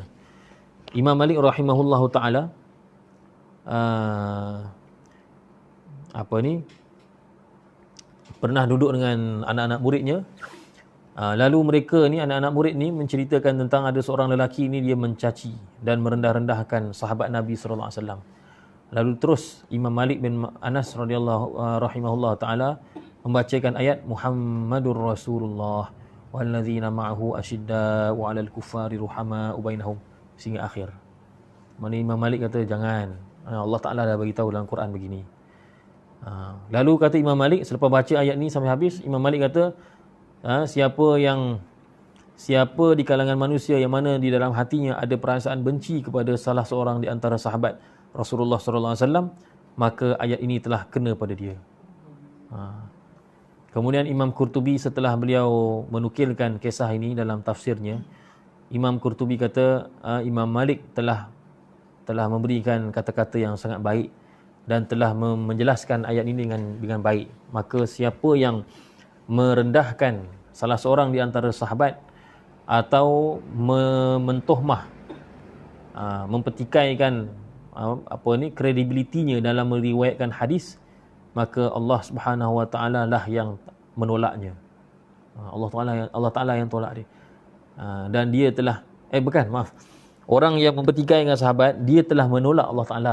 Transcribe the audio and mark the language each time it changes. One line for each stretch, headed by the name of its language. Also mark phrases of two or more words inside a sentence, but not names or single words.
Malay: Imam Malik
Arabic: رحمه الله تعالى
Malay: pernah duduk dengan anak-anak muridnya. Lalu mereka ni, anak-anak murid ni menceritakan tentang ada seorang lelaki ni dia mencaci dan merendah-rendahkan sahabat Nabi
Arabic: صلى الله عليه وسلم.
Malay: Lalu terus Imam Malik bin Anas
Arabic: رحمه الله تعالى
Malay: membacakan ayat
Arabic: محمد رسول الله والذين معه أشداء على الكفار رحماء بينهم
Malay: sehingga akhir. Mana Imam Malik kata jangan. Allah Ta'ala dah bagi tahu dalam Quran begini. Lalu kata Imam Malik selepas baca ayat ni sampai habis, Imam Malik kata siapa di kalangan manusia yang mana di dalam hatinya ada perasaan benci kepada salah seorang di antara sahabat Rasulullah
Arabic: صلى الله عليه وسلم,
Malay: maka ayat ini telah kena pada dia. Kemudian Imam Qurtubi setelah beliau menukilkan kisah ini dalam tafsirnya, Imam Qurtubi kata Imam Malik telah memberikan kata-kata yang sangat baik dan telah menjelaskan ayat ini dengan baik. Maka siapa yang merendahkan salah seorang di antara sahabat atau mentohmah, mempertikaikan kredibilitinya dalam meriwayatkan hadis, maka Allah
Arabic: سبحانه وتعالى
Malay: lah yang menolaknya. Allah Taala yang tolak dia. Dan dia telah orang yang mempertikai dengan sahabat, dia telah menolak Allah Taala.